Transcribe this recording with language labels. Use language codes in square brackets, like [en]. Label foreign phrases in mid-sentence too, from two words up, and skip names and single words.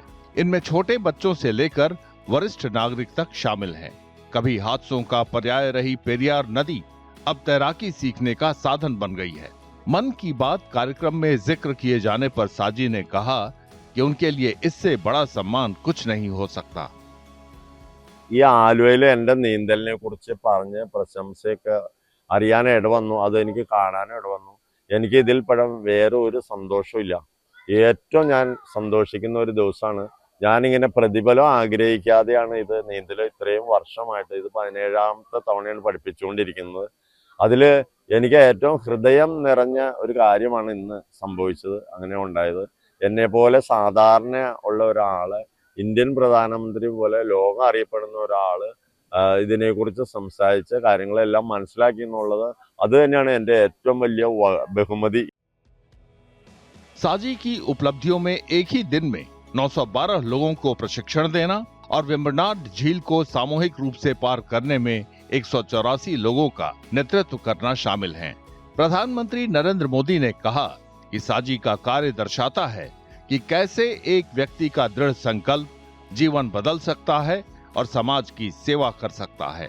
[hi] इनमें छोटे बच्चों से लेकर वरिष्ठ नागरिक तक शामिल हैं। कभी हादसों का पर्याय रही पेरियार नदी अब तैराकी सीखने का साधन बन गई है। मन की बात कार्यक्रम में जिक्र किए जाने पर साजी ने कहा कि उनके लिए इससे बड़ा सम्मान कुछ नहीं हो सकता। [ml] ഈ ആലുവയിൽ എൻ്റെ നീന്തലിനെ കുറിച്ച് പറഞ്ഞ് പ്രശംസയൊക്കെ അറിയാൻ ഇടവന്നു. അതെനിക്ക് കാണാൻ ഇടവന്നു. എനിക്ക് ഇതിൽ പരം വേറെ ഒരു സന്തോഷമില്ല. ഏറ്റവും ഞാൻ സന്തോഷിക്കുന്ന ഒരു ദിവസമാണ്. ഞാനിങ്ങനെ പ്രതിഫലം ആഗ്രഹിക്കാതെയാണ് ഇത് നീന്തൽ ഇത്രയും വർഷമായിട്ട് ഇത് 17ാമത്തെ തവണയാണ് പഠിപ്പിച്ചുകൊണ്ടിരിക്കുന്നത്. അതിൽ എനിക്ക് ഏറ്റവും ഹൃദയം നിറഞ്ഞ ഒരു കാര്യമാണ് ഇന്ന് സംഭവിച്ചത്. അങ്ങനെ ഉണ്ടായത് എന്നെ പോലെ സാധാരണ ഉള്ള ഒരാളെ ഇന്ത്യൻ പ്രധാനമന്ത്രി പോലെ ലോകം അറിയപ്പെടുന്ന ഒരാള് ഇതിനെക്കുറിച്ച് സംസാരിച്ച കാര്യങ്ങളെല്ലാം മനസ്സിലാക്കി എന്നുള്ളത് അത് തന്നെയാണ് എൻ്റെ ഏറ്റവും വലിയ ബഹുമതി। [hi] साजी की उपलब्धियों में एक ही दिन में 912 लोगों को प्रशिक्षण देना और वेम्बनाड झील को सामूहिक रूप से पार करने में 184 लोगों का नेतृत्व करना शामिल है। प्रधानमंत्री नरेंद्र मोदी ने कहा कि साजी का कार्य दर्शाता है कि कैसे एक व्यक्ति का दृढ़ संकल्प जीवन बदल सकता है और समाज की सेवा कर सकता है।